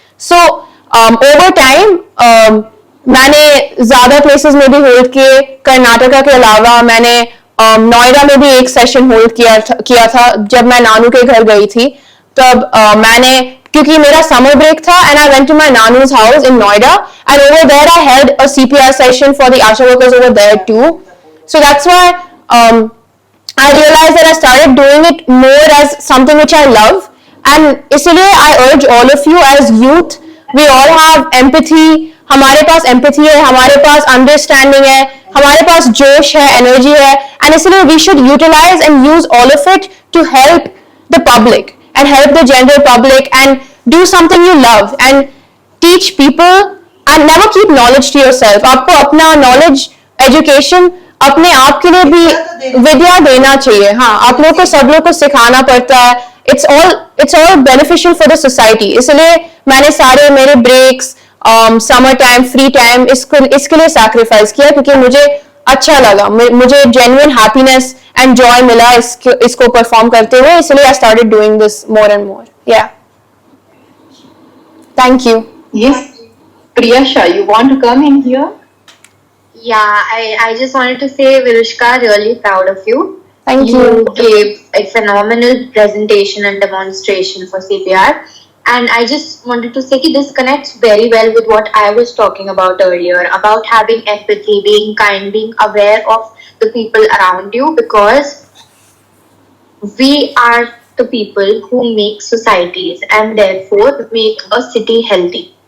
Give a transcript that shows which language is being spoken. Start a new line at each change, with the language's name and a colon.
English: So over time
Hindi: मैंने ज्यादा places में भी hold किए. कर्नाटका के अलावा मैंने नोएडा में भी एक सेशन होल्ड किया था जब मैं नानू के घर गई थी. तब मैंने, क्योंकि मेरा समर ब्रेक था,
English: and I went to my nanu's house in Noida, and over there I held a CPR session for the Asha workers over there too. So that's why I realized that I started doing it more as something which I love, and इसलिए I urge all of you as youth, we all have empathy.
Hindi: हमारे पास empathy है, हमारे पास understanding है, हमारे पास जोश है, energy है,
English: and इसलिए we should utilize and use all of it to help the public and help the general public and do something you love and teach people, and never keep knowledge to yourself.
Hindi: आपको अपना knowledge, education अपने आप के लिए भी विद्या देना चाहिए. हाँ, आप लोगों को, सब लोग को सिखाना पड़ता है.
English: It's all beneficial for the society.
Hindi: इसलिए मैंने सारे मेरे breaks, summer time, free time इसके लिए सैक्रिफाइस किया, क्योंकि मुझे अच्छा लगा, मुझे
English: genuine happiness and joy
Hindi: मिला इसको परफॉर्म करते हुए.
English: इसलिए I started doing this more and more. Yeah thank you. Yes, Priyasha, you want to come in here? Yeah, I just wanted to say, Virushka, really proud of you. Thank you. You gave a phenomenal presentation and demonstration for CPR. And I just wanted to say that this connects very well with what I was talking about earlier, about having empathy, being kind, being aware of the people around you, because we are the people who make societies and therefore make a city healthy.